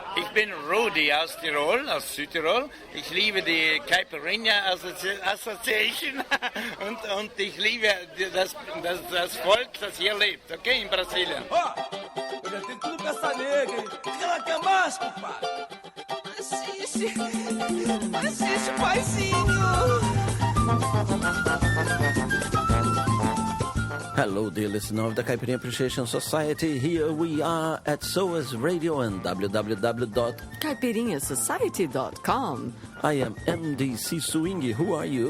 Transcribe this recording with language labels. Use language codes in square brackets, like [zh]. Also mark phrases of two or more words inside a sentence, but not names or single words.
[de] Ich bin Rudi aus Tirol, aus Südtirol. Ich liebe die Caipirinha Association und ich liebe das Volk, das hier lebt, okay, in Brasilien. [pt] Eu já tenho tudo pra essa nega, hein? O que ela quer mais, compadre? Assiste, paizinho. [en] Hello, dear listener of the Caipirinha Appreciation Society. Here we are at SOAS Radio and www.caipirinhasociety.com. I am MDC Swingy. Who are you?